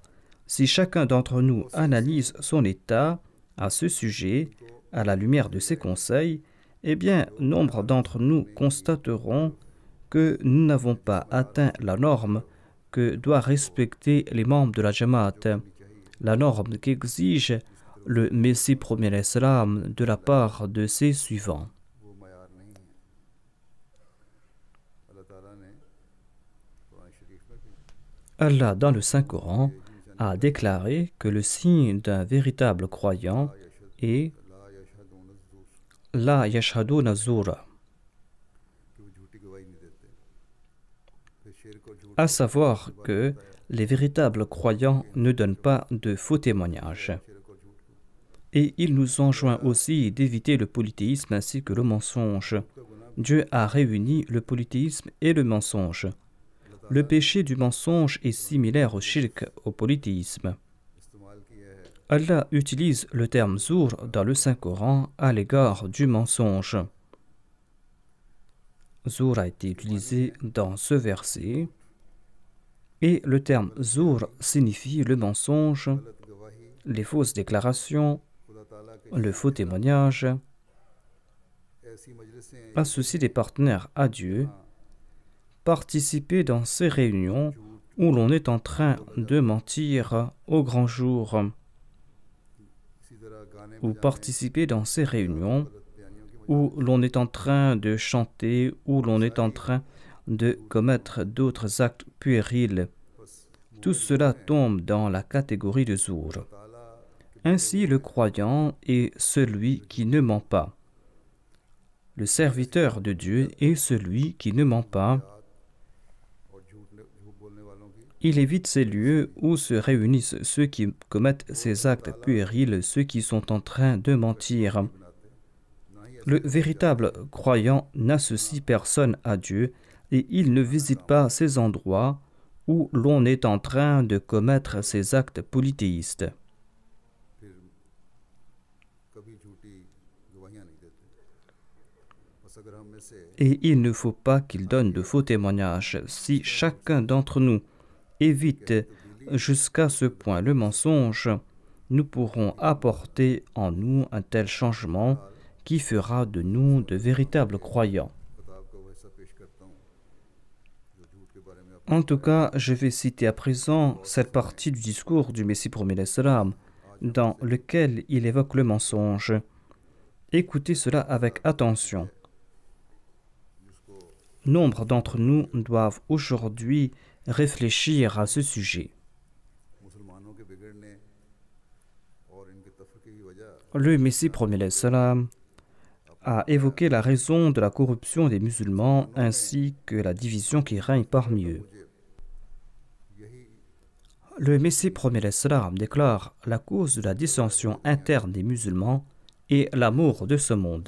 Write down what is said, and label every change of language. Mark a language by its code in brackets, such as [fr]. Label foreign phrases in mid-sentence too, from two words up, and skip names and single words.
[fr] Si chacun d'entre nous analyse son état à ce sujet, à la lumière de ces conseils, eh bien, nombre d'entre nous constateront que nous n'avons pas atteint la norme que doivent respecter les membres de la Jamaat, la norme qu'exige le Messie premier l'Islam de la part de ses suivants. [ur] وہ معیار نہیں ہے. اللہ تعالیٰ نے قرآن شریف میں بھی [fr] Allah, dans le Saint-Coran, a déclaré que le signe d'un véritable croyant est [ar] لا يشهدون زور لا يشهدون زورا, [ur] کہ وہ جھوٹی گواہی نہیں دیتے. پھر شرک اور جھوٹ [fr] à savoir que les véritables croyants ne donnent pas de faux témoignages. [ur] شرک اور جھوٹ کو [fr] Et il nous enjoint aussi d'éviter le polythéisme ainsi que le mensonge. Dieu a réuni le polythéisme et le mensonge. Le péché du mensonge est similaire au shirk, au polythéisme. [ur] استعمال کیا ہے. [fr] Allah utilise le terme zour dans le Saint-Coran à l'égard du mensonge. Zour a été utilisé dans ce verset et le terme zour signifie le mensonge, [ur] غلط گواہی [fr] les fausses déclarations, [ur] خدا تعالیٰ کے [fr] le faux témoignage, [ur] ایسی مجلسیں [fr] associer des partenaires à Dieu, participer dans ces réunions où l'on est en train de mentir au grand jour, [ur] اسی طرح گانے [fr] ou participer dans ces réunions [ur] غلط بیانیوں کی [fr] où l'on est en train de chanter, où l'on est en train de commettre d'autres actes puérils. Tout cela tombe dans la catégorie de zour. [ur] ताला [fr] Ainsi, le croyant est celui qui ne ment pas. Le serviteur de Dieu est celui qui ne ment pas. [ur] اور جھوٹ بولنے والوں کی [fr] Il évite ces lieux où se réunissent ceux qui commettent ces actes puérils, ceux qui sont en train de mentir. [ur] بناتے نہ ہی [fr] Le véritable croyant n'associe personne à Dieu et il ne visite pas ces endroits où l'on est en train de commettre ces actes polythéistes. [ur] پھر کبھی جھوٹی گواہیاں نہیں دیتے. بس اگر ہم میں سے [fr] Et il ne faut pas qu'il donne de faux témoignages. Si chacun d'entre nous évite jusqu'à ce point le mensonge, nous pourrons apporter en nous un tel changement qui fera de nous de véritables croyants. [ur] کتاب کا وہ حصہ پیش کرتا ہوں جو جھوٹ کے بارے میں [fr] En tout cas, je vais citer à présent cette partie du discours du Messie premier l'Islam, dans lequel il évoque le mensonge. Écoutez cela avec attention. Nombre d'entre nous doivent aujourd'hui réfléchir à ce sujet. [ur] مسلمانوں کے بگڑنے اور ان کے تفرقے کی وجہ [fr] Le Messie premier l'Islam a évoqué la raison de la corruption des musulmans ainsi que la division qui règne parmi eux. [ur] यही [fr] Le Messie premier l'Islam déclare la cause de la dissension interne des musulmans est l'amour de ce monde.